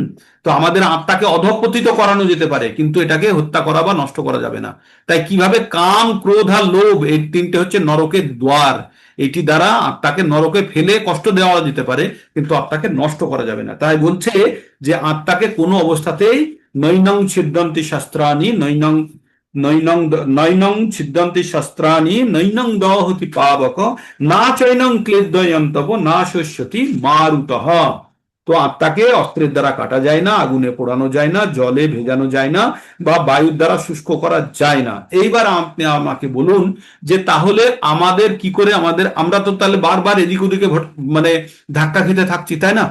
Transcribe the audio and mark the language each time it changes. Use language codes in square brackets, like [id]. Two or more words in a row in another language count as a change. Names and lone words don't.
[bn] তো আমাদের আত্মাকে অধঃপতিত করানো যেতে পারে, কিন্তু এটাকে হত্যা করা বা নষ্ট করা যাবে না। তাই কিভাবে? কাম ক্রোধ আর লোভ, এই তিনটে হচ্ছে নরকের দ্বার। এটি দ্বারা আত্মাকে নরকে ফেলে কষ্ট দেওয়া যেতে পারে, কিন্তু আত্মাকে নষ্ট করা যাবে না। তাই বলছে যে আত্মাকে কোনো অবস্থাতেই [sa] নৈনং ছিদ্যন্তি শাস্ত্রাণি নৈনং নৈনং নৈনং ছিদ্যন্তি শাস্ত্রাণি নৈনং দহতি পাবক না চৈনং ক্লেদয়ন্তব না শস্যতি মারুতঃ। [bn] তো আত্মাকে অস্ত্রের দ্বারা কাটা যায় না, আগুনে পোড়ানো যায় না, জলে ভেজানো যায় না, বা বায়ুর দ্বারা শুষ্ক করা যায় না। এইবার আপনি আমাকে বলুন যে তাহলে আমাদের কি করে, আমরা তো তাহলে বারবার এদিক ওদিকে মানে ধাক্কা খেতে থাকছি, তাই না?